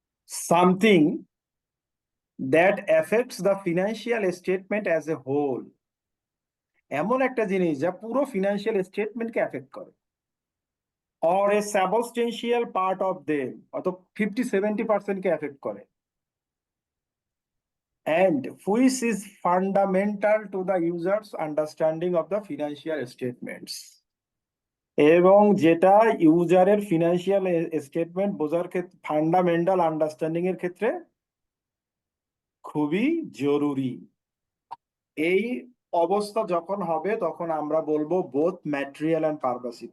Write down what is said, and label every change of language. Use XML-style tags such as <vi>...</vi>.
<en>Something that affects the financial statement as a whole.</en> <bn>এমন একটা জিনিস যা পুরো ফিনান্সিয়াল স্টেটমেন্টকে এফেক্ট করে।</bn> <en>or a substantial part of them,</en> <bn>অর্থাৎ 50-70% কে এফেক্ট করে।</bn> <en>And which is fundamental to the user's understanding of the financial statements.</en> <bn>এবং যেটা ইউজারের ফিনান্সিয়াল স্টেটমেন্ট বোঝার ক্ষেত্রে ফান্ডামেন্টাল আন্ডারস্ট্যান্ডিং এর ক্ষেত্রে খুবই জরুরি। এই অবস্থা যখন হবে তখন আমরা বলবো</bn> <en>Both material and pervasive.</en>